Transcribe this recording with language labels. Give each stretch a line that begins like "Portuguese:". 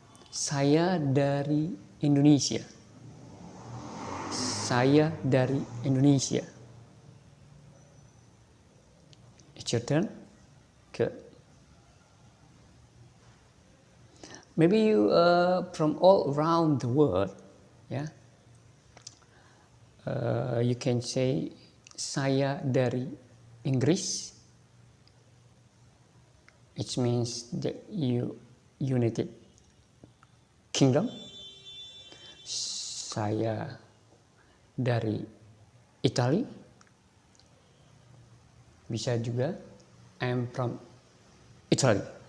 Indonesian: Saya dari Indonesia. Saya dari Indonesia.
English: It's your turn. Good. Maybe you from all around the world, yeah. You can say
Indonesian: saya dari Inggris.
English: It means that you United Kingdom.
Indonesian: Saya dari Italy. Bisa juga
English: I am from Italy.